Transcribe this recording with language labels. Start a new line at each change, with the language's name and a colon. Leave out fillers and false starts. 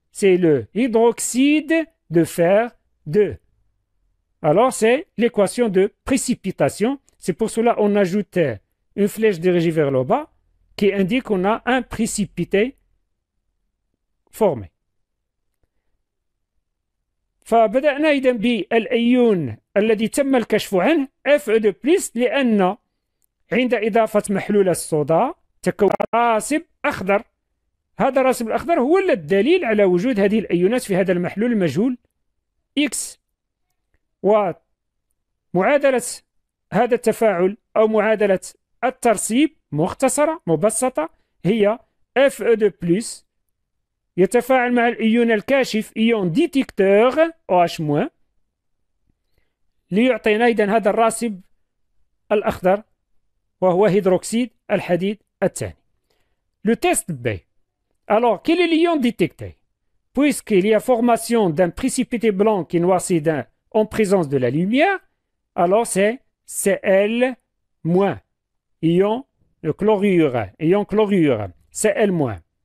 French: C'est le hydroxyde de fer 2. Alors, c'est l'équation de précipitation. C'est pour cela qu'on ajoute une flèche dirigée vers le bas qui indique qu'on a un précipité formé.
Arabic: فبدأنا إذن بالأيون الذي تم الكشف عنه Fe2+، لأن عند إضافة محلول الصودا تكون راسب أخضر. هذا الراسب الأخضر هو الدليل على وجود هذه الأيونات في هذا المحلول المجهول X. ومعادلة هذا التفاعل أو معادلة الترسيب مختصرة مبسطة هي Fe2+ يتفاعل مع الإيون الكاشف إيون ديتكتور OH- ليعطينا إذن هذا الراسب الأخضر وهو هيدروكسيد الحديد الثاني.
French: Le test B. Alors, quel est l'ion détecté? Puisqu'il y a formation d'un précipité blanc qui noircit en présence de la lumière, alors c'est Cl-, ion de chlorure, ion chlorure, Cl-.